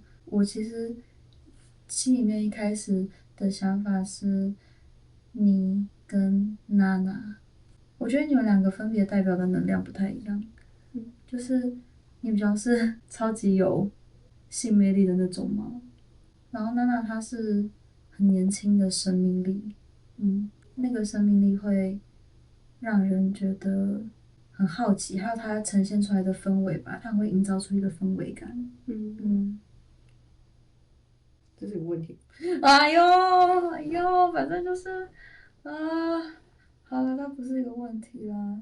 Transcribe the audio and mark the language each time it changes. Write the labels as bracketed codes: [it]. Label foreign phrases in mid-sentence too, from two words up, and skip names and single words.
[zh] 我其實心裡面一開始的想法是你跟娜娜，我覺得你們2個分別代表的能量不太一樣，就是你比較是超級有性魅力的那種嘛，然後娜娜她是很年輕的生命力，那個生命力會讓人覺得很好奇，還有它呈現出來的氛圍吧，它會營造出一個氛圍感。這是個問題。哎呦，反正就是好了，它不是一個問題啦。